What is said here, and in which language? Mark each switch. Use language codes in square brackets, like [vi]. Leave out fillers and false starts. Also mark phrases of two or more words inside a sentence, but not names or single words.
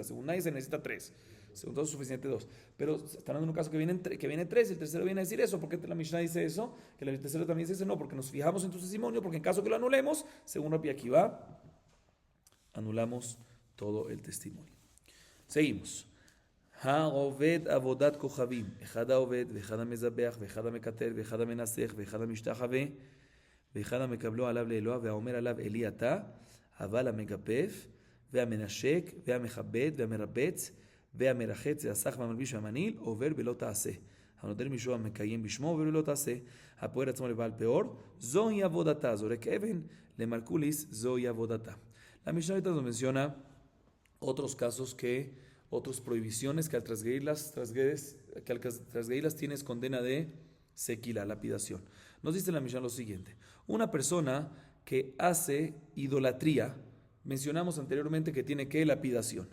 [es] Según nadie se necesita tres, según todos es suficiente dos. Pero están hablando de un caso que viene tres, y el tercero viene a decir eso. ¿Por qué la Mishnah dice eso? Que el tercero también dice eso, no, porque nos fijamos en tu testimonio, porque en caso que lo anulemos, según Rabbi Akiva, anulamos todo el testimonio. Seguimos. [he] העובד עבודת כוכבים, אחד העובד ואחד המזבח ואחד המקטר ואחד המנסח ואחד המשתחווה ואחד המקבלו עליו לאלוה והאומר עליו אלי אתה, אבל המגפף והמנשק והמכבד והמרבץ והמרחץ והסח והמלביש והמנעיל עובר בלא תעשה. הנוטל מישהו המקיים בשמו עובר בלא תעשה. הפועל עצמו לבעל פאור, זוהי עבודתה. זורק אבן למרקוליס, זוהי עבודתה. [es] La Mishnah ahorita nos menciona otros casos otras prohibiciones que al transgredirlas tienes condena de sequila, lapidación. Nos dice la Mishnah lo siguiente: una persona que hace idolatría, mencionamos anteriormente que tiene que lapidación.